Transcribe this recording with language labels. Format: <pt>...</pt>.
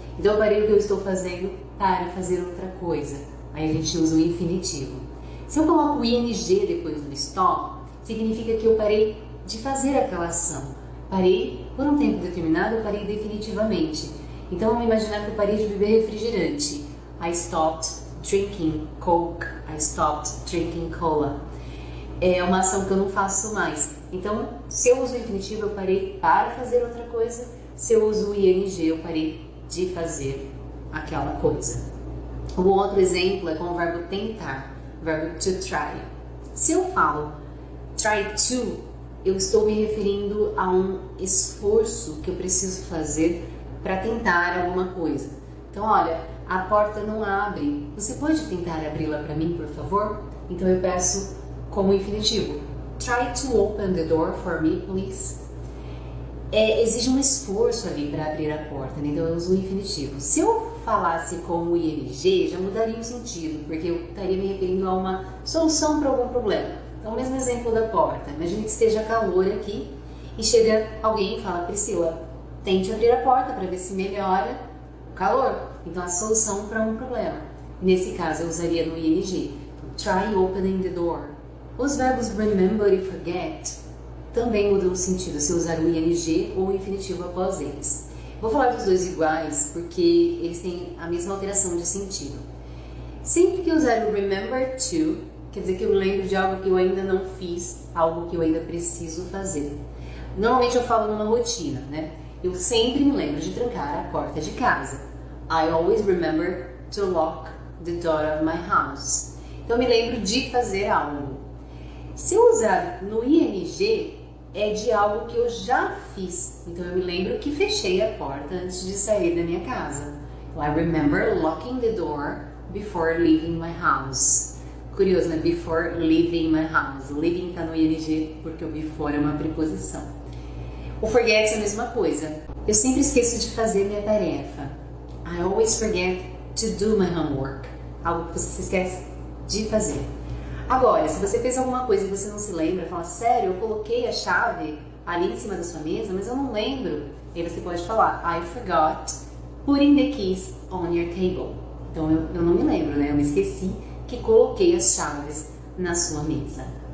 <pt>Então eu parei o que eu estou fazendo para fazer outra coisa. Aí a gente usa o infinitivo. Se eu coloco o ing depois do stop, significa que eu parei de fazer aquela ação. Parei por um tempo determinado, eu parei definitivamente. Então vamos imaginar que eu parei de beber refrigerante.</pt> <en>I stopped drinking Coke. I stopped drinking cola.</en> <pt>É uma ação que eu não faço mais. Então, se eu uso o infinitivo, eu parei para fazer outra coisa. Se eu uso o ing, eu parei de fazer aquela coisa. Um outro exemplo é com o verbo tentar, o verbo to try. Se eu falo try to, eu estou me referindo a um esforço que eu preciso fazer para tentar alguma coisa. Então, olha, a porta não abre. Você pode tentar abri-la para mim, por favor? Então eu peço como infinitivo.</pt> <en>Try to open the door for me, please.</en> <pt>Exige um esforço ali para abrir a porta, né? Então eu uso o infinitivo. Se eu falasse com o ing, já mudaria o sentido, porque eu estaria me referindo a uma solução para algum problema. Então, o mesmo exemplo da porta. Imagine que esteja calor aqui e chega alguém e fala, Priscila, tente abrir a porta para ver se melhora o calor. Então, a solução para um problema. Nesse caso, eu usaria no ing.</pt> <en>Try opening the door.</en> <pt>Os verbos remember e forget também mudam o sentido se usar o ing ou o infinitivo após eles. Vou falar dos dois iguais porque eles têm a mesma alteração de sentido. Sempre que eu usar o remember to, quer dizer que eu lembro de algo que eu ainda não fiz, algo que eu ainda preciso fazer. Normalmente eu falo numa rotina, né? Eu sempre me lembro de trancar a porta de casa.</pt> <en>I always remember to lock the door of my house.</en> <pt>Então eu me lembro de fazer algo. Se eu usar no ing, é de algo que eu já fiz. Então eu me lembro que fechei a porta antes de sair da minha casa.</pt> <en>I remember locking the door before leaving my house.</en> <pt>Curioso, né?</pt> <en>Before leaving my house.</en> <pt>Leaving está no ing porque o before é uma preposição. O forget é a mesma coisa. Eu sempre esqueço de fazer minha tarefa.</pt> <en>I always forget to do my homework.</en> <pt>Algo que você se esquece de fazer. Agora, se você fez alguma coisa e você não se lembra, fala, sério, eu coloquei a chave ali em cima da sua mesa, mas eu não lembro. Aí você pode falar,</pt> <en>I forgot putting the keys on your table.</en> <pt>Então eu não me lembro, né? Eu me esqueci que coloquei as chaves na sua mesa.</pt>